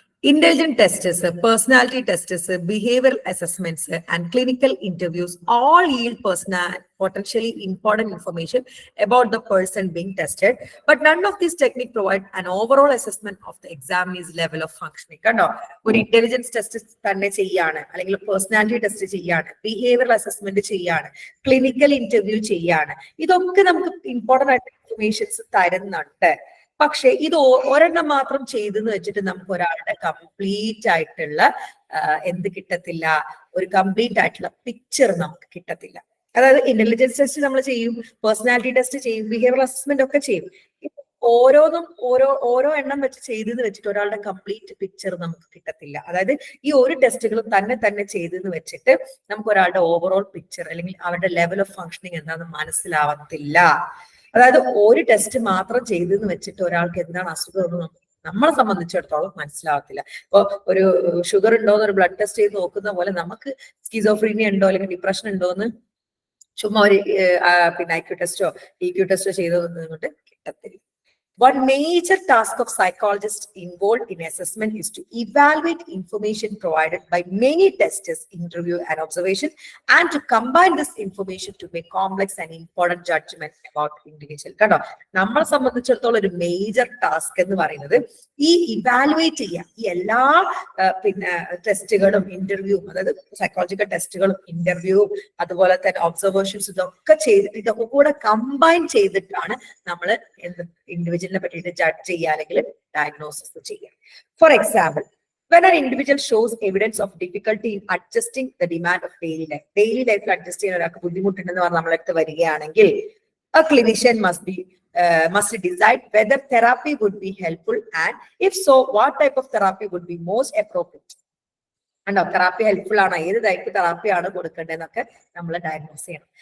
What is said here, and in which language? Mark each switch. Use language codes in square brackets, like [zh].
[en] Intelligent tests, personality tests, behavioral assessments, and clinical interviews all yield potentially important information about the person being tested. But none of these techniques provide an overall assessment of the examinee's level of functioning. [ml] കണ്ടോ, ഒരു intelligence test തന്നെ ചെയ്യാണ്, അല്ലെങ്കിൽ personality test ചെയ്യാണ്, behavioural assessment ചെയ്യാണ്, clinical interview ചെയ്യാണ്. ഇതൊക്കെ നമുക്ക് ഇമ്പോർട്ടന്റ് ആയിട്ട് ഇൻഫർമേഷൻസ് തരുന്നുണ്ട്. പക്ഷെ ഇത് ഒരെണ്ണം മാത്രം ചെയ്തെന്ന് വെച്ചിട്ട് നമുക്ക് ഒരാളുടെ കംപ്ലീറ്റ് ആയിട്ടുള്ള എന്ത് കിട്ടത്തില്ല, ഒരു കംപ്ലീറ്റ് ആയിട്ടുള്ള പിക്ചർ നമുക്ക് കിട്ടത്തില്ല. അതായത് ഇന്റലിജൻസ് ടെസ്റ്റ് നമ്മൾ ചെയ്യും, പേഴ്സണാലിറ്റി ടെസ്റ്റ് ചെയ്യും, ബിഹേവിയറൽ അസസ്മെന്റ് ഒക്കെ ചെയ്യും. ഓരോന്നും ഓരോ എണ്ണം വെച്ച് ചെയ്തെന്ന് വെച്ചിട്ട് ഒരാളുടെ കംപ്ലീറ്റ് പിക്ചർ നമുക്ക് കിട്ടത്തില്ല. അതായത് ഈ ഒരു ടെസ്റ്റുകളും തന്നെ ചെയ്തെന്ന് വെച്ചിട്ട് നമുക്ക് ഒരാളുടെ ഓവറോൾ പിക്ചർ, അല്ലെങ്കിൽ അവരുടെ ലെവൽ ഓഫ് ഫങ്ഷനിങ് എന്താണെന്ന് മനസ്സിലാവത്തില്ല. അതായത് ഒരു ടെസ്റ്റ് മാത്രം ചെയ്തെന്ന് വെച്ചിട്ട് ഒരാൾക്ക് എന്താണ് അസുഖം എന്ന് നമ്മളെ സംബന്ധിച്ചിടത്തോളം മനസ്സിലാവത്തില്ല. ഇപ്പൊ ഒരു ഷുഗർ ഉണ്ടോ എന്ന് ഒരു ബ്ലഡ് ടെസ്റ്റ് ചെയ്ത് നോക്കുന്ന പോലെ നമുക്ക് സ്കിസോഫ്രീനിയ ഉണ്ടോ അല്ലെങ്കിൽ ഡിപ്രഷൻ ഉണ്ടോ എന്ന് ചുമ്മാ ഒരു പിന്നെ IQ ടെസ്റ്റോ EQ ടെസ്റ്റോ ചെയ്തുകൊണ്ട് കിട്ടത്തില്ല. [en] One major task of psychologists involved in assessment is to evaluate information provided by many tests, interview and observation, and to combine this information to make complex and important judgment about individual. [ml] കണ്ടോ, നമ്മളെ സംബന്ധിച്ചിടത്തോളം ഒരു major task എന്ന് പറയുന്നത് ഈ evaluate ചെയ്യുക, ഈ എല്ലാ പിന്നെ ടെസ്റ്റുകളും ഇന്റർവ്യൂവും, അതായത് സൈക്കോളജിക്കൽ ടെസ്റ്റുകളും ഇന്റർവ്യൂവും അതുപോലെ തന്നെ ഒബ്സർവേഷൻസ്, ഇതൊക്കെ ചെയ്തിട്ട് ഇതൊക്കെ കൂടെ കമ്പൈൻ ചെയ്തിട്ടാണ് നമ്മൾ ഇൻഡിവിജ്വലിനെ പറ്റിയിട്ട് ജഡ്ജ് ചെയ്യുക അല്ലെങ്കിൽ ഡയഗ്നോസിസ് ചെയ്യുക. [en] for example, when an individual shows evidence of difficulty in adjusting the demand of daily life [ml] adjust ചെയ്യാൻ ഒരാൾക്ക് ബുദ്ധിമുട്ടുണ്ടെന്ന് പറഞ്ഞ് നമ്മളടുത്ത് വരികയാണെങ്കിൽ [en] a clinician must decide whether therapy would be helpful, and if so, what type of therapy would be most appropriate. [ml] ഉണ്ടോ, therapy helpful ആണോ, ഏത് type തെറാപ്പിയാണ് കൊടുക്കേണ്ടതെന്നൊക്കെ നമ്മൾ diagnose ചെയ്യണം.